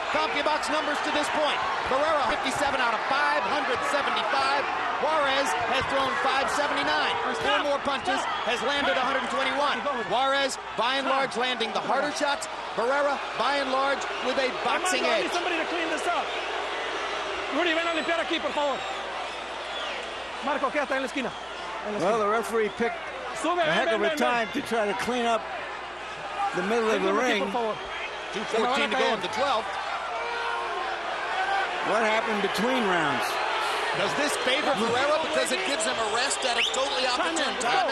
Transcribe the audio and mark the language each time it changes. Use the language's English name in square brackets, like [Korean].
[English] CompuBox numbers to this point. Barrera 57 out of 575. Juarez has thrown 579. 4 more punches, has landed 121. Juarez, by and large, landing the harder shots. Barrera, by and large, with a boxing edge. Somebody to clean this up. [Spanish] Rudy, ven a limpiar aquí, por favor. Marco, quédate en la esquina. [English] Well, the referee picked a heck of a time to try to clean up the middle of the ring. 2:14 to go in the 12th. What happened between rounds? Does this favor Barrera because it gives him a rest at a totally opportune time?